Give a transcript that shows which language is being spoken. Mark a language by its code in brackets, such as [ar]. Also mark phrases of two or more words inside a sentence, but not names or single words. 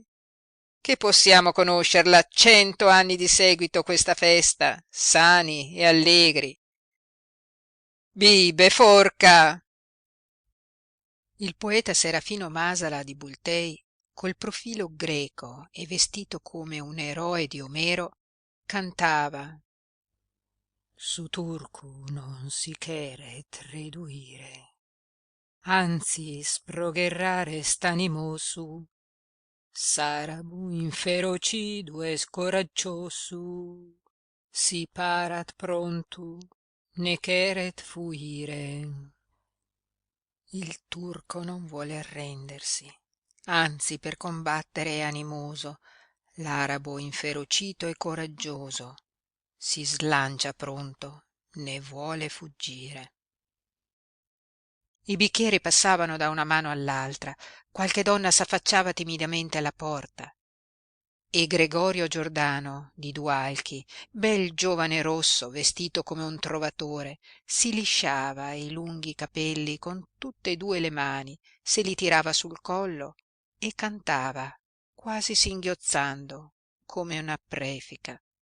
[it] Che possiamo conoscerla 100 anni di seguito questa festa, sani e allegri. [sc] Bibe, forca!» [it] Il poeta Serafino Masala di Bultei, col profilo greco e vestito come un eroe di Omero, cantava: [sc] su turcu non si cheret reduire, anzi sprogherrare stanimosu, sarabu inferocidu es coraggiosu, si parat prontu, ne cheret fuire. [it] Il turco non vuole arrendersi, anzi per combattere è animoso, l'arabo inferocito e coraggioso, si slancia pronto, ne vuole fuggire. I bicchieri passavano da una mano all'altra, qualche donna s'affacciava timidamente alla porta e Gregorio Giordano di Dualchi, bel giovane rosso vestito come un trovatore, si lisciava i lunghi capelli con tutte e due le mani, se li tirava sul collo e cantava, quasi singhiozzando, come una prefica.